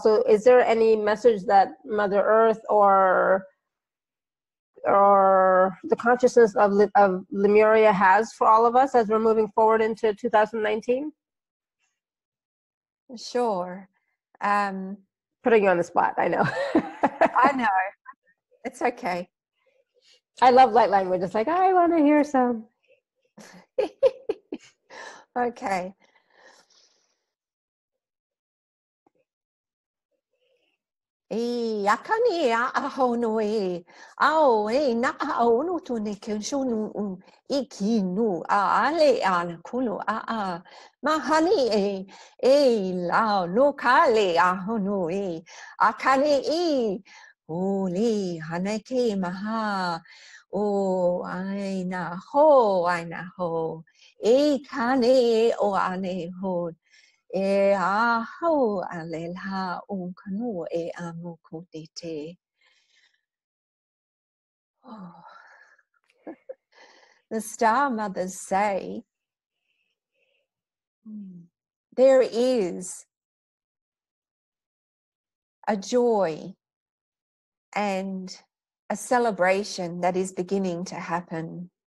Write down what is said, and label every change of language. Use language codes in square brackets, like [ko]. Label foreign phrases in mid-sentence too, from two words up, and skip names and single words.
[en] So is there any message that Mother Earth or the consciousness of Lemuria has for all of us as we're moving forward into 2019? Sure. Putting you on the spot, I know. I know. It's okay. I love light language. It's like, I want to hear some. Okay. E akani a ahono e ao e na aono to ne kenshonu ikinu a ale an kulu a mahani e la lokale ahono e akani e oli haneke maha o aina ho e kane o ane ho e aho alela kanu e amo kutite. Oh. The star mothers say there is a joy and a celebration that is beginning to happen.